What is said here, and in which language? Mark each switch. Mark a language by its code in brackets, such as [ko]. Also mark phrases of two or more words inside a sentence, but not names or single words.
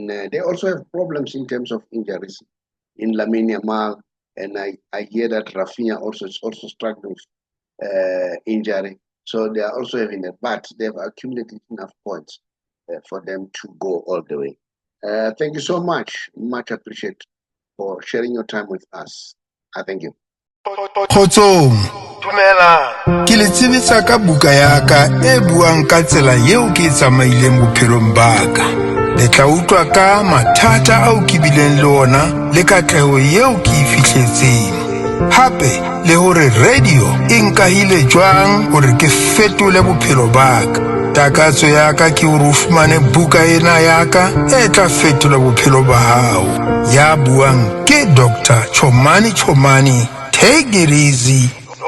[en] They also have problems in terms of injuries in Lamine Yamal, and I hear that Rafinha is also struggling with injury. So they are also having that, but they've accumulated enough points for them to go all the way. Thank you so much. Much appreciated for sharing your time with us. I thank you. [st] Kgotsong, ke le tsebetsa ka buka ya ka e buang ka tsela yeo ke tsamaileng bophelong ba ka. Le tla utlwa ka mathata ao ke bileng le ona le katleho yeo ke e fihletseng. Hape le hore radio e nkahile jwang hore ke fetole bophelo ba ka. Takatso ya ka ke hore o fumane buka ena ya ka e tla fetola bophelo ba hao. Ya buang ke Dr. Chomani. [en] Take it easy.